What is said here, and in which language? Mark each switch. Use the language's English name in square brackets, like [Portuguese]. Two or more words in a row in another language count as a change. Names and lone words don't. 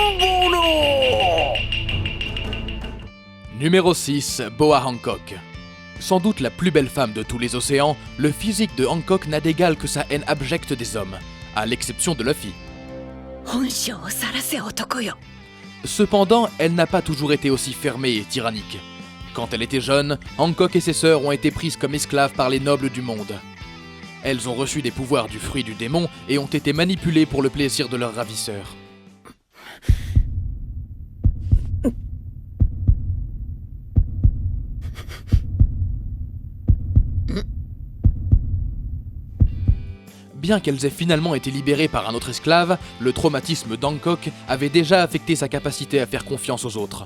[French] Numéro 6, Boa Hancock. Sans doute la plus belle femme de tous les océans, le physique de Hancock n'a d'égal que sa haine abjecte des hommes, à l'exception de Luffy. [Japanese] 本性を晒せ男よ [French] Cependant, elle n'a pas toujours été aussi fermée et tyrannique. Quand elle était jeune, Hancock et ses sœurs ont été prises comme esclaves par les nobles du monde. Elles ont reçu des pouvoirs du fruit du démon et ont été manipulées pour le plaisir de leurs ravisseurs. Bien qu'elles aient finalement été libérées par un autre esclave, le traumatisme d'Hancock avait déjà affecté sa capacité à faire confiance aux autres.